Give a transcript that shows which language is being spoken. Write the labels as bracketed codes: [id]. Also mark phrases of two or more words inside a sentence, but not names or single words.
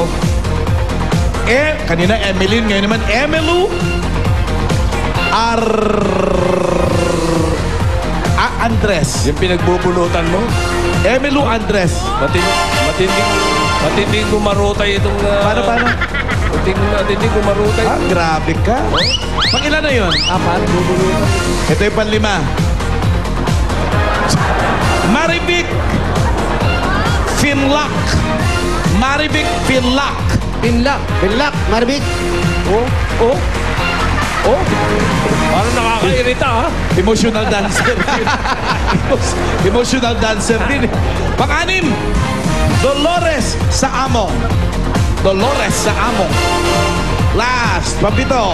[tl] Kanina Emeline, ngayon naman Emelu Andres. Yung pinagbubunutan mo, Emelu Andres. matinding gumarutay itong... Paano? Matinding gumarutay. Ah, grabe ka. Pang ilan na yun? 4. Ito yung panlima. Maribik Finlac. Maribik Finlac. Pinlak. Pinlak. Marbik. Oh. Parang nakakairita, ha? [en] Emotional dancer. Emotional dancer din. [tl] Pang-anim, Dolores sa Amo. Dolores sa Amo. Last, pambito.